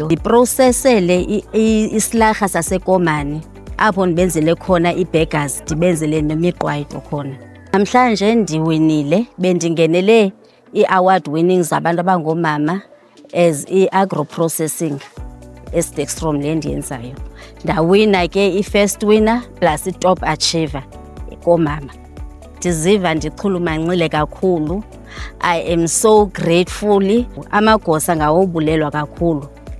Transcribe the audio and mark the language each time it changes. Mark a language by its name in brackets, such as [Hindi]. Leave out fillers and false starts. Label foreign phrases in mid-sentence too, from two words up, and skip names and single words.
[Xhosa] Ndiprosesele isilarha saseKomani apho ndibenzele khona ii-burgers, ndibenzele nemiqwayito khona. Namhlanje ndiwinile, bendingenele ii- [English] award winning [Xhosa] zabantu abangoomama as i- [English] agro processing [Xhosa] eStaxroom le ndiyenzayo. Ndawina ke i- [English] first winner plus [Xhosa] i- [English] top achiever [Xhosa] koomama. Ndiziva ndichulumancile kakhulu. [English] I am so grateful. [Xhosa] Amagosa ngawobulelwa kakhulu.